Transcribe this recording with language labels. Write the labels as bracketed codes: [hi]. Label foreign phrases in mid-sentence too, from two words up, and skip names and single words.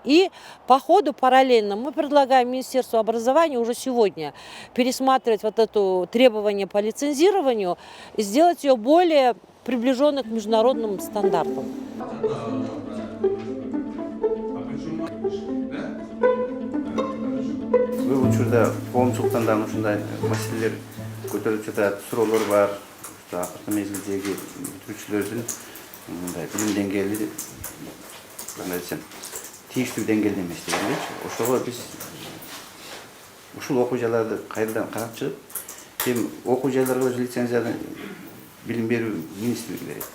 [ru] И по ходу параллельно мы предлагаем Министерству образования уже сегодня пересматривать вот это требование по лицензированию и сделать ее более приближенной к международным стандартам. [ky] Бұл учурда коомчулуктан дагы ушундай маселелер көтөрүлүп жатат, суроолор бар. Акыркы мезгилдеги бүтүрүүчүлөрдүн мындай билим деңгээли, кандай десем, тийиштүү деңгээлде эмес дегендейчи. Ошого биз ушул окуу жайларды кайрадан карап чыгып, эми окуу жайларга лицензияны билим берүү министрлиги берет.